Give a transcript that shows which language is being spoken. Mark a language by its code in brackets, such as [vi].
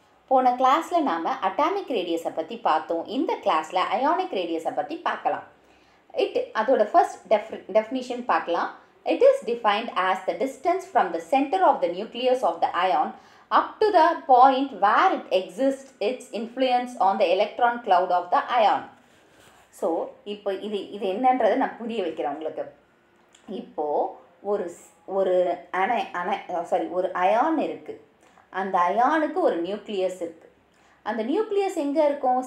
[ta] போன கிளாஸில் நாம் அட்டாமிக் ரேடியஸை பற்றி பார்த்தோம். இந்த கிளாஸில் அயானிக் ரேடியஸை பற்றி பார்க்கலாம். அதோட ஃபர்ஸ்ட் டெஃபினிஷன் பார்க்கலாம். [en] It is defined as the distance from the center of the nucleus of the ion up to the point where it exerts its influence on the electron cloud of the ion. [ta] So இப்போ இது என்னன்றதை நான் புரிய வைக்கிறேன் உங்களுக்கு. இப்போது ஒரு ion இருக்குது. அந்த அயானுக்கு ஒரு நியூக்ளியஸ் இருக்குது. அந்த நியூக்ளியஸ் எங்கே இருக்கும்?